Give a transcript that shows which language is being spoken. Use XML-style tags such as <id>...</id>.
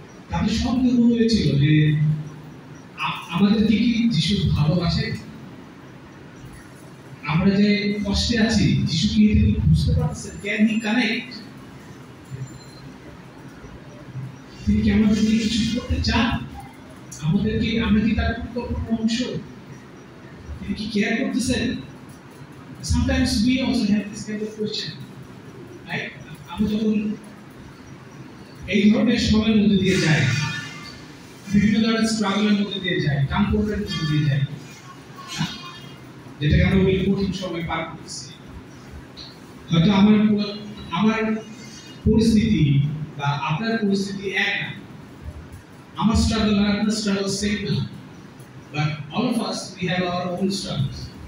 <bn>তাদের সন্দেহ হয়েছিল যে আমাদেরকে কি যিশু ভালোবাসে, আমরা যে কষ্টে আছি যিশু কি এটা বুঝতে পারছেন,</bn> <en>can he connect,</en> <bn>তিনি কি আমাদের নিয়ে কিছু করতে চান, আমাদেরকে, আমরা কি তার গুরুত্বপূর্ণ অংশ, তিনি কি কেয়ার করতেছেন?</bn> <en>Sometimes we also have this kind of question, right?</en> <bn>আমরা যখন এই ধরনের সময়ের মধ্যে দিয়ে যাই, বিভিন্ন ধরনের স্ট্রাগলের মধ্যে দিয়ে যাই, কামপড়ের মধ্যে দিয়ে যাই, যেটাকে আমরা বলি কঠিন সময় পার করতেছি, হয়তো আমার পরিস্থিতি বা আপনার পরিস্থিতি এক না, আমার স্ট্রাগল আর আপনার স্ট্রাগল সেম না,</bn> <en>But all of us we have our own struggles.</en>